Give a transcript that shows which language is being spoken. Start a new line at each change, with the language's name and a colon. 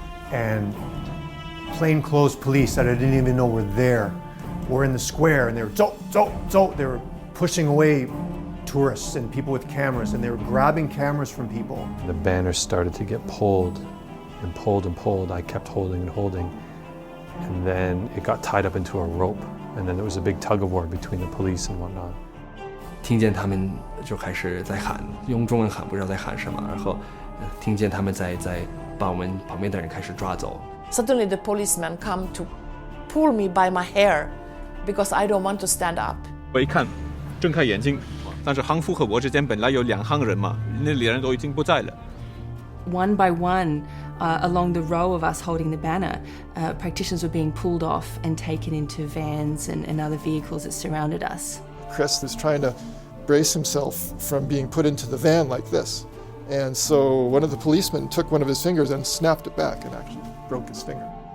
English: And plainclothes police that I didn't even know were there were in the square, and they were they were pushing away tourists and people with cameras, and they were grabbing cameras from people. The banner started to get pulled and pulled and pulled. I kept holding and holding, and then it got tied up into a rope, and then there was a big tug of war between the police and whatnot.
Chinese: 听见他们就开始在喊，用中文喊，不知道在喊什么，然后听见他们在把我们旁边的人开始抓走。
English: Suddenly the policeman come to pull me by my hair because I don't want to stand up.
Chinese: 我一看，睁开眼睛，但是行夫和我之间本来有2行人嘛，那2人都已经不在了。
English: One by one, along the row of us holding the banner, practitioners were being pulled off and taken into vans and other vehicles that surrounded us. Chris was trying to brace himself from being put into the van like this. And so one of the policemen took one of his fingers and snapped it back and actually broke his finger.